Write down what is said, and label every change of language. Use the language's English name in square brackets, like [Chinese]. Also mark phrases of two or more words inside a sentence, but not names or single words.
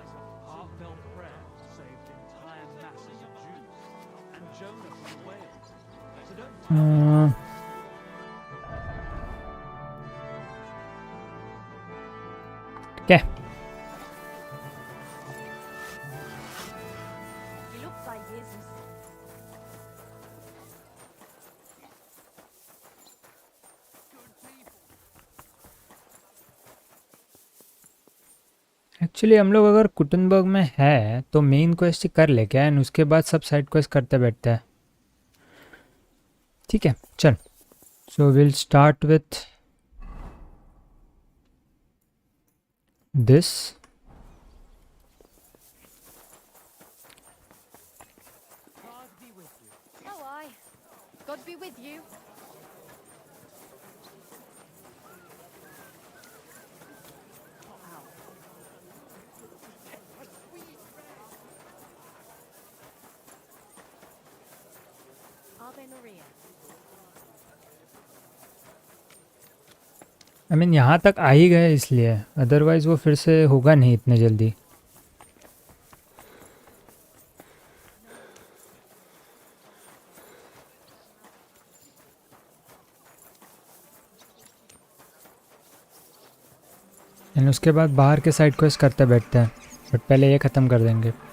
[English] Heartfelt prayer saved entire masses of Jews. And Jonah from the whale. So don't [Hindi] क्या? [German] Gelobt sei Jesus. [Hindi] एक्चुअली हम लोग अगर कुटनबर्ग में है तो [English] main quest [Hindi] ही कर ले क्या, एंड उसके बाद सब [English] side quest [Hindi] करते बैठते हैं। ठीक है, चल। [English] so will start with this. God be with you. Oh, aye. God be with you. [Latin] Ave Maria. [English] I mean [Hindi] यहाँ तक आ ही गए इसलिए, अदरवाइज वो फिर से होगा नहीं इतने जल्दी. एंड उसके बाद बाहर के [English] side quest [Hindi] करते बैठते हैं, बट पहले ये ख़त्म कर देंगे.